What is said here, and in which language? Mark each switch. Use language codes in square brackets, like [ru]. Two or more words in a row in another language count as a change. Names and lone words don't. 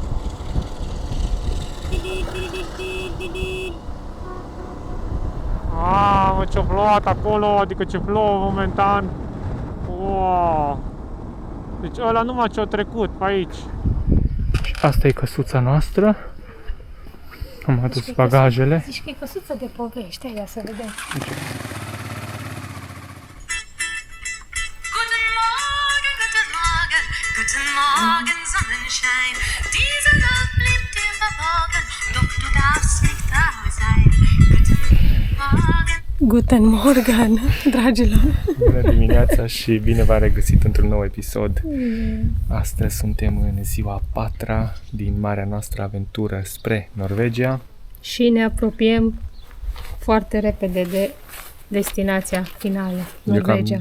[ro] Mă, ce-a plouat acolo, adică ce plouă momentan. Wow. Deci ăla numai ce-a trecut pe aici. Asta e căsuța noastră. Am adus bagajele. Zici că e căsuță de povești, hai să vedem. [de] Guten Morgen, guten Morgen, guten Morgen, Sonnenschein. Diese Nacht blieb dir verborgen, doch du darfst nicht da sein. Guten Morgen. Guten Morgen, [ro] dragilor! Bună dimineața și bine v-am regăsit într-un nou episod. Astăzi suntem în ziua 4-a din marea noastră aventură spre Norvegia. Și ne apropiem foarte repede de destinația finală, Norvegia.